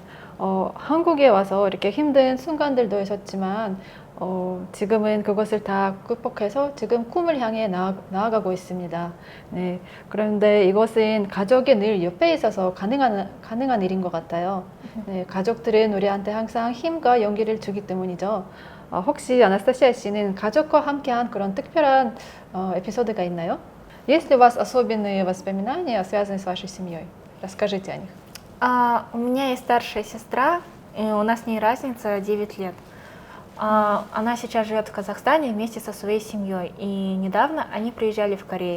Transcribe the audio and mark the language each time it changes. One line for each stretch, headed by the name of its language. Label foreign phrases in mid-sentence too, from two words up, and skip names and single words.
Korean: 한국에 와서 이렇게 힘든 순간들도 있었지만, 지금은 그것을 다 극복해서 지금 꿈을 향해 나아가고 있습니다. 네. 그런데 이것은 가족이 늘 옆에 있어서 가능한 일인 것 같아요. 네. 가족들은 우리한테 항상 힘과 용기를 주기 때문이죠. 혹시 아나스타시아 씨는 가족과 함께한 그런 특별한 эпизо드가 있나요?
Russian: Есть ли у вас особенные воспоминания, связанные с вашей семьей? Расскажите о них. У меня есть старшая сестра, и у нас с ней разница 9 лет. Она сейчас живет в Казахстане вместе со своей семьей, и недавно они приезжали в Корею.